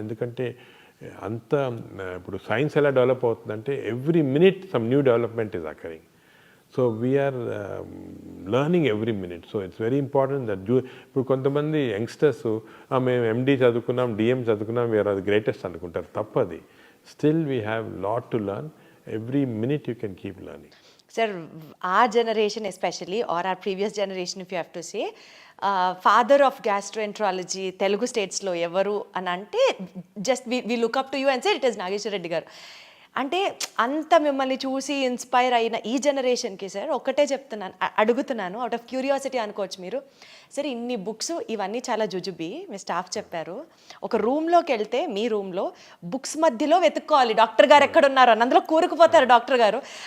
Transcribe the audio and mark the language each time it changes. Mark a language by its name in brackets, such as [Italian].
[Telugu] ఎందుకంటే అంత ఇప్పుడు సైన్స్ ఎలా డెవలప్ అవుతుందంటే [English] Every minute some new development is occurring. So we are learning every minute. So it's very important that [Telugu] ఇప్పుడు కొంతమంది యంగ్స్టర్స్ మేము ఎండి చదువుకున్నాం, డిఎం చదువుకున్నాం, వీఆర్ అది గ్రేటెస్ట్ అనుకుంటారు. [English] తప్పది. Still we have lot to learn. Every minute you can keep learning. Sir, our generation especially, or our previous generation if you have to say, father of gastroenterology Telugu states [Telugu] lo evaru అని అంటే [English] just we look up to you and say it is Nageshwar Reddy garu. [Telugu] అంటే అంత మిమ్మల్ని చూసి inspire అయిన ఈ జనరేషన్కి sir ఒకటే చెప్తున్నాను, అడుగుతున్నాను, అవుట్ ఆఫ్ క్యూరియాసిటీ అనుకోవచ్చు మీరు. సరే ఇన్ని బుక్స్ ఇవన్నీ చాలా జుజుబి మీ స్టాఫ్ చెప్పారు. ఒక రూమ్లోకి వెళ్తే మీ రూమ్లో బుక్స్ మధ్యలో వెతుక్కోవాలి డాక్టర్ గారు ఎక్కడున్నారు అని, అందులో కూరుకుపోతారు డాక్టర్ గారు.